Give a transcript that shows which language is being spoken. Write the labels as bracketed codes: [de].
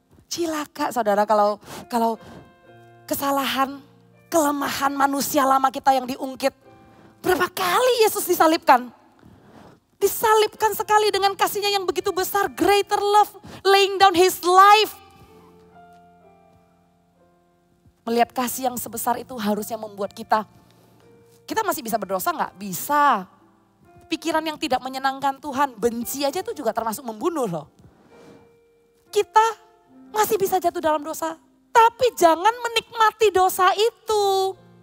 [id] Cilaka saudara kalau kesalahan, kelemahan manusia lama kita yang diungkit. Berapa kali Yesus disalibkan? Disalibkan sekali dengan kasihnya yang begitu besar. [en] Greater love, laying down his life. [id] Melihat kasih yang sebesar itu harusnya membuat kita masih bisa berdosa nggak? Bisa. Pikiran yang tidak menyenangkan Tuhan, benci aja itu juga termasuk membunuh loh. Kita masih bisa jatuh dalam dosa, tapi jangan menikmati dosa itu.